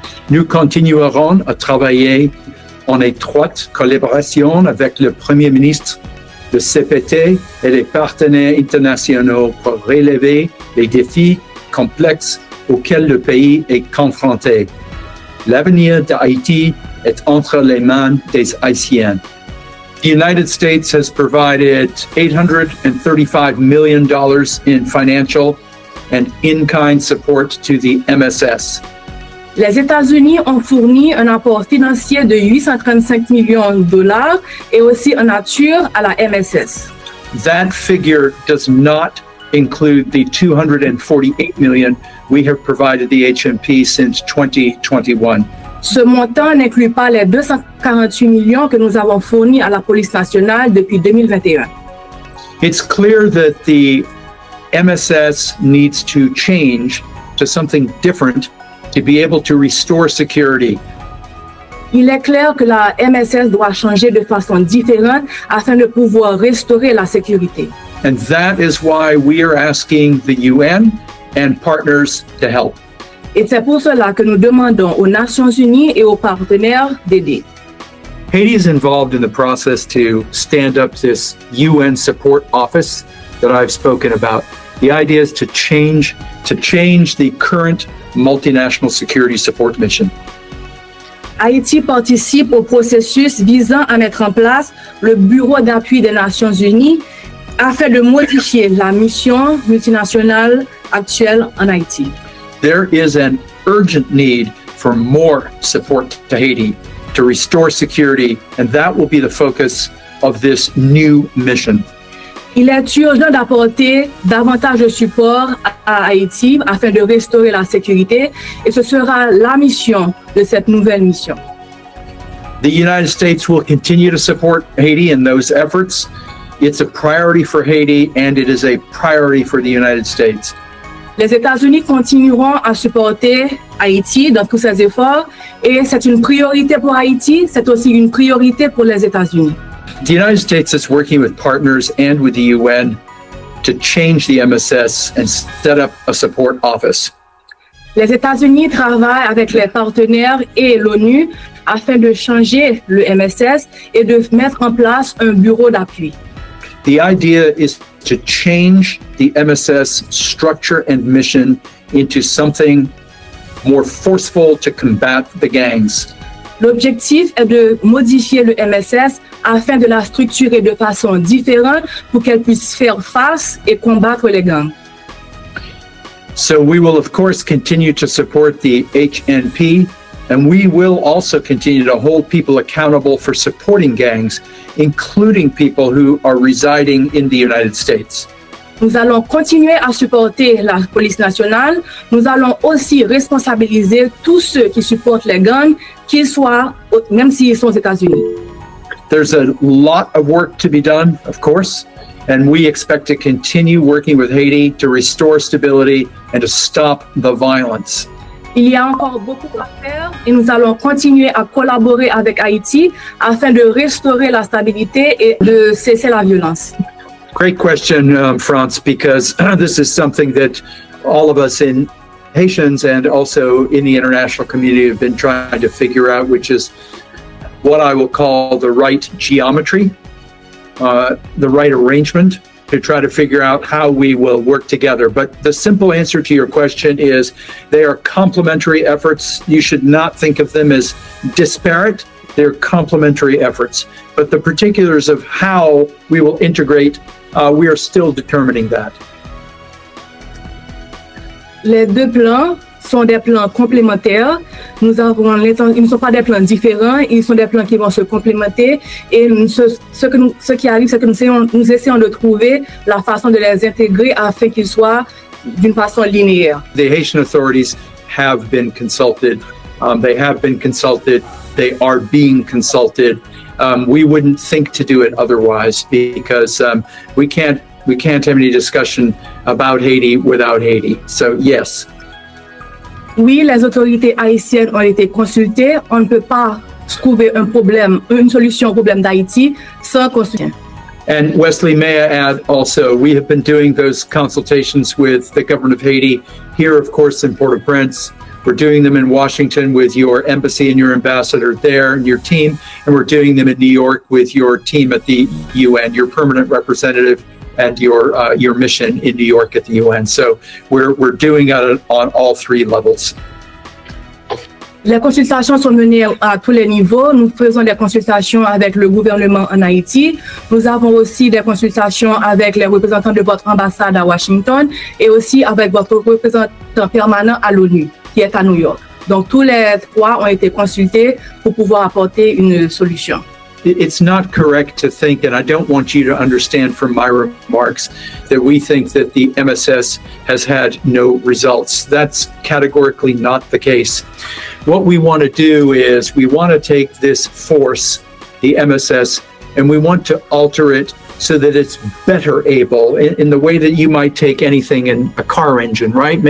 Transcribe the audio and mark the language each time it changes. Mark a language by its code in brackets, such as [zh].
[fr] Nous continuerons à travailler en étroite collaboration avec le Premier ministre, le CPT et les partenaires internationaux pour relever les défis complexes auxquels le pays est confronté. L'avenir d'Haïti est entre les mains des Haïtiens. [en] The United States has provided $835 million in financial and in-kind support to the MSS. [fr] Les États-Unis ont fourni un apport financier de 835 millions de dollars et aussi en nature à la MSS. [en] That figure does not include the $248 million we have provided the HMP since 2021. [fr] Ce montant n'inclut pas les 248 millions que nous avons fournis à la police nationale depuis 2021. [en] It's clear that the MSS needs to change to something different to be able to restore security. [fr] Il est clair que la MSS doit changer de façon différente afin de pouvoir restaurer la sécurité. [en] And that is why we are asking the UN and partners to help. [fr] Et c'est pour cela que nous demandons aux Nations Unies et aux partenaires d'aider. [en] Haiti is involved in the process to stand up this UN support office that I've spoken about. The idea is to change the current multinational security support mission. [fr] Haïti participe au processus visant à mettre en place le Bureau d'appui des Nations Unies afin de modifier la mission multinationale actuelle en Haïti. [en] There is an urgent need for more support to Haiti to restore security, and that will be the focus of this new mission. [fr] Il est urgent d'apporter davantage de support à Haïti afin de restaurer la sécurité et ce sera la mission de cette nouvelle mission. [en] The United States will continue to support Haiti in those efforts. It's a priority for Haiti and it is a priority for the United States. [fr] Les États-Unis continueront à supporter Haïti dans tous ses efforts et c'est une priorité pour Haïti, c'est aussi une priorité pour les États-Unis. [en] The United States is working with partners and with the UN to change the MSS and set up a support office. [fr] Les États-Unis travaillent avec les partenaires et l'ONU afin de changer le MSS et de mettre en place un bureau d'appui. [en] The idea is to change the MSS structure and mission into something more forceful to combat the gangs. [fr] L'objectif est de modifier le MSS afin de la structurer de façon différente pour qu'elle puisse faire face et combattre les gangs. [en] So we will of course continue to support the HNP, and we will also continue to hold people accountable for supporting gangs, including people who are residing in the United States. [fr] Nous allons continuer à supporter la police nationale. Nous allons aussi responsabiliser tous ceux qui supportent les gangs, qu'ils soient, même s'ils sont aux États-Unis. [en] There's a lot of work to be done, of course, and we expect to continue working with Haiti to restore stability and to stop the violence. [fr] Il y a encore beaucoup à faire et nous allons continuer à collaborer avec Haïti afin de restaurer la stabilité et de cesser la violence. [en] Great question, Franz, because this is something that all of us in Haitians and also in the international community have been trying to figure out, which is what I will call the right geometry, the right arrangement to try to figure out how we will work together. But the simple answer to your question is they are complementary efforts. You should not think of them as disparate. They're complementary efforts. But the particulars of how we will integrate, we are still determining that. [fr] Les deux plans sont des plans complémentaires. Ils ne sont pas des plans différents, ils sont des plans qui vont se complémenter. Et ce qui arrive, c'est que nous essayons de trouver la façon de les intégrer afin qu'ils soient d'une façon linéaire. [en] The Haitian authorities have been consulted. They have been consulted. They are being consulted. We wouldn't think to do it otherwise because we can't have any discussion about Haiti without Haiti. So yes. [fr] Oui, les autorités haïtiennes ont été consultées. On ne peut pas trouver une solution au problème d'Haïti sans consultation. [en] And Wesley, may I add also, we have been doing those consultations with the government of Haiti here, of course, in Port-au-Prince. We're doing them in Washington with your embassy and your ambassador there and your team. And we're doing them in New York with your team at the UN, your permanent representative and your mission in New York at the UN. So we're doing it on all three levels. [fr] Les consultations sont menées à tous les niveaux. Nous faisons des consultations avec le gouvernement en Haïti. Nous avons aussi des consultations avec les représentants de votre ambassade à Washington et aussi avec votre représentant permanent à l'ONU, qui est à New York. Donc, tous les trois ont été consultés pour pouvoir apporter une solution. [en] It's not correct to think, and I don't want you to understand from my remarks, that we think that the MSS has had no results. That's categorically not the case. What we want to do is we want to take this force, the MSS, and we want to alter it so that it's better able in the way that you might take anything in a car engine, right?